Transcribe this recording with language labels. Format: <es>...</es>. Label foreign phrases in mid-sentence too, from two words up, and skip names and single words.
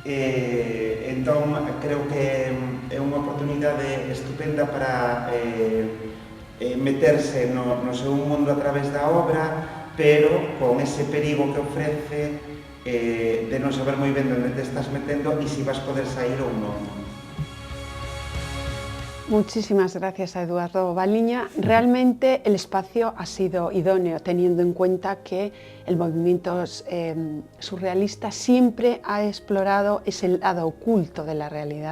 <gl>Entón, creo que é unha oportunidade estupenda para meterse no seu mundo a través da obra, pero con ese perigo que ofrece de non saber moi ben onde te estás metendo e si vas poder sair ou non.</gl> <es>Muchísimas gracias a Eduardo Baliña. Realmente el espacio ha sido idóneo, teniendo en cuenta que el movimiento surrealista siempre ha explorado ese lado oculto de la realidad.</es>